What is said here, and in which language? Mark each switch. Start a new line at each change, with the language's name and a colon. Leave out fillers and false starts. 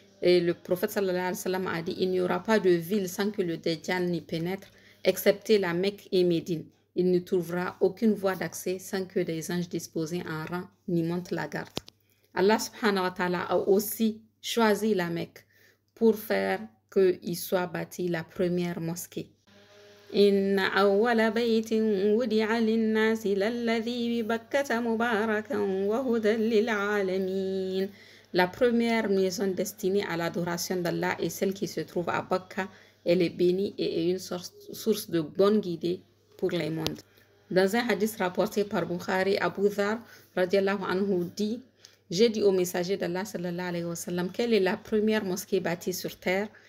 French: Et le prophète sallallahu alayhi wa sallam a dit, il n'y aura pas de ville sans que le Dajjal n'y pénètre, excepté la Mecque et Médine. Il ne trouvera aucune voie d'accès sans que des anges disposés en rang n'y montent la garde. Allah subhanahu wa ta'ala a aussi choisi la Mecque pour faire qu'il soit bâti la première mosquée.
Arabic: إن أول بيت وضع للناس للذي ببكة مباركا وهدى للعالمين.
French: La première maison destinée à l'adoration d'Allah est celle qui se trouve à Bakka. Elle est bénie et est une source de bonne guidée pour les mondes. Dans un hadith rapporté par Bukhari, Abu Dhar radiallahu anhu dit: j'ai dit au messager d'Allah sallallahu alayhi wa sallam, quelle est la première mosquée bâtie sur terre?